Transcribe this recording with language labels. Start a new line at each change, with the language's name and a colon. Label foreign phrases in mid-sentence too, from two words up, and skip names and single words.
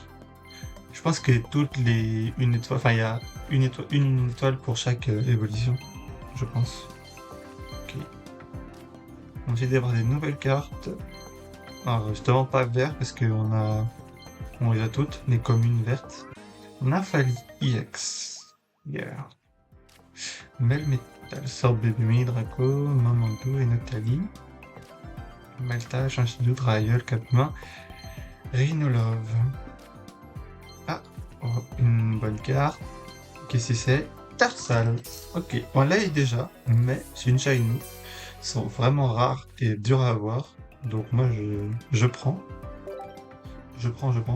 French: Je pense que toutes les une étoile, enfin il y a une étoile pour chaque évolution, je pense. Ok. On va essayer d'avoir des nouvelles cartes. Alors justement pas vert parce on les a toutes, les communes vertes. Nafali EX. Yeah. Melmetal, Sorbébé, Draco, Mamantou et Noctali. Malta, Chanchidou, Drailleul, Capma, Rhinolove. Ah, oh, une bonne carte. Qu'est-ce que c'est? Tarsal. Ok, on l'a eu déjà, mais c'est une shiny. Ils sont vraiment rares et durs à avoir. Donc moi je prends. Je prends.